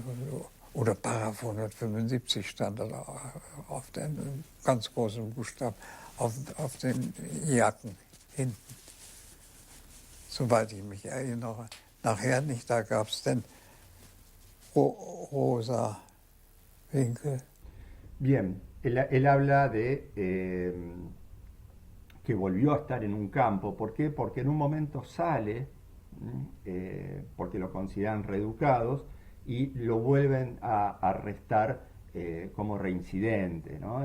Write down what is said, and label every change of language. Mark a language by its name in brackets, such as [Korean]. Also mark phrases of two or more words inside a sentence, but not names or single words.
[German] Oder Paragraph 175 stand da auf den ganz großen Buchstaben auf den Jacken hinten. Soweit ich mich erinnere. Nachher nicht, da gab es den rosa Winkel. [Spanish] Bien, él habla de que volvió a estar en un campo. ¿Por qué? Porque en un momento sale, porque lo consideran reeducados, y lo vuelven a arrestar como reincidente, ¿no?